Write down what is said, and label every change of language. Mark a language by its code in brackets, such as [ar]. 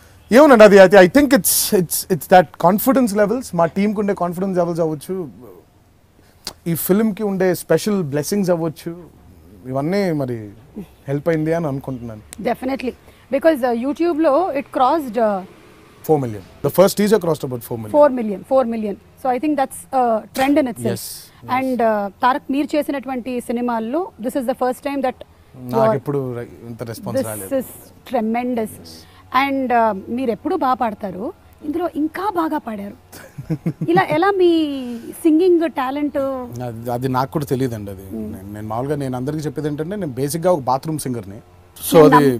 [te] ఏమోనండి, అది [en] I think it's that [te] confidence levels, మా టీంకి ఉండే కాన్ఫిడెన్స్ లెవెల్స్ అవ్వచ్చు, ఈ ఫిల్మ్కి ఉండే స్పెషల్ బ్లెస్సింగ్స్ అవ్వచ్చు, ఇవన్నీ మరి హెల్ప్ అయింది అని అనుకుంటున్నాను. [en] Definitely, because యూట్యూబ్లో it crossed 4 million. The first teaser crossed about 4 million. 4 million. So I think that's a trend in itself. Yes. And [te] Tarak మీరు చేసినటువంటి సినిమాల్లో [en] this is the first time that [te] నాకు ఎప్పుడు ఇంత రెస్పాన్స్ రాలేదు. [en] This is tremendous. [te] And మీరు ఎప్పుడు బాగా పాడతారు, ఇందులో ఇంకా బాగా పాడారు. ఎలా మీ సింగింగ్ టాలెంట్? అది నాకు కూడా తెలియదండి. అది నేను మామూలుగా నేను అందరికీ చెప్పేది ఏంటంటే నేను బేసిక్గా ఒక బాత్రూమ్ సింగర్ని. సో అది